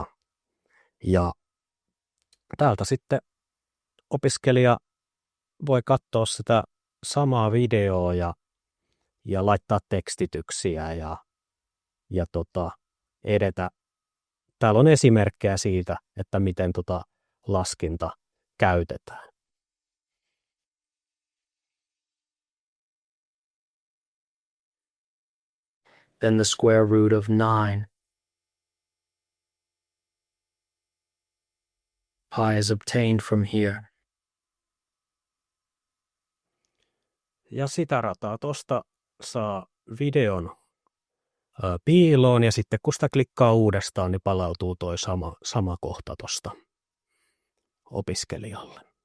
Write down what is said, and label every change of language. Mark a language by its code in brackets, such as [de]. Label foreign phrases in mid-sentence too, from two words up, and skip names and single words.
[fi] Ja täältä sitten opiskelija voi katsoa sitä samaa videoa ja laittaa tekstityksiä ja edetä. Täällä on esimerkkejä siitä, että miten laskinta käytetään. [en] Then the square root of 9. Pi is obtained from here. [fi] Ja sitä rataa tuosta saa videon piiloon ja sitten kun sitä klikkaa uudestaan, niin palautuu toi sama kohta tuosta opiskelijalle.